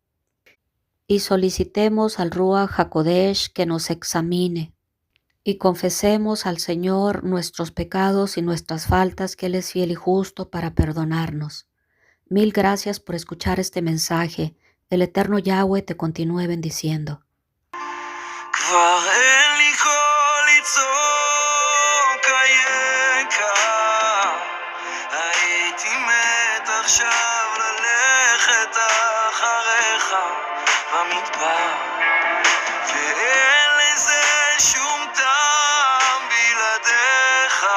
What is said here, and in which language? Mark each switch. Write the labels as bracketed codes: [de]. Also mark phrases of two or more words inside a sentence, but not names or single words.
[es] y solicitemos al [he] רוח הקודש [es] que nos examine y confesemos al Señor nuestros pecados y nuestras faltas, que Él es fiel y justo para perdonarnos. Mil gracias por escuchar este mensaje. El eterno Yahweh te continúe bendiciendo. [he] כבר אין לי קול לצעוק היקר, הייתי מת עכשיו ללכת אחריך במדבר, ואין לזה שום טעם בלעדיך.